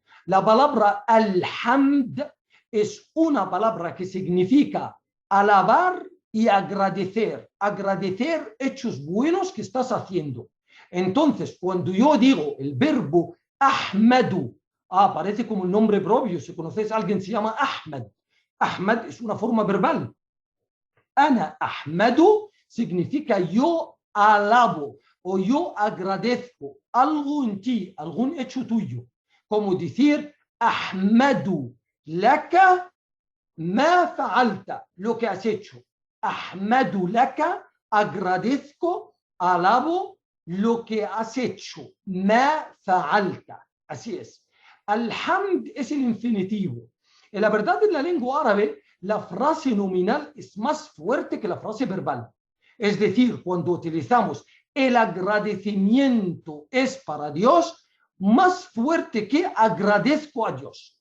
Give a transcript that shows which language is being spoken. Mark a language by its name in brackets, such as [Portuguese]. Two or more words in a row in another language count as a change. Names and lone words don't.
[Spanish] La palabra alhamd es una palabra que significa alabar y agradecer. Agradecer hechos buenos que estás haciendo. Entonces, cuando yo digo el verbo ahmadu, parece como un nombre propio. Si conocéis a alguien se llama Ahmed. Ahmed es una forma verbal. [Arabic] أنا أحمد [Spanish] significa yo alabo o yo agradezco algo en ti, algún hecho tuyo. Como decir [Arabic] أحمد لك ما فعلت, [Spanish] lo que has hecho. [Arabic] أحمد لك, [Spanish] agradezco, alabo lo que has hecho. [Arabic] ما فعلت. [Spanish] Así es. Alhamd es el infinitivo. En la verdad, en la lengua árabe, la frase nominal es más fuerte que la frase verbal. Es decir, cuando utilizamos el agradecimiento es para Dios, más fuerte que agradezco a Dios.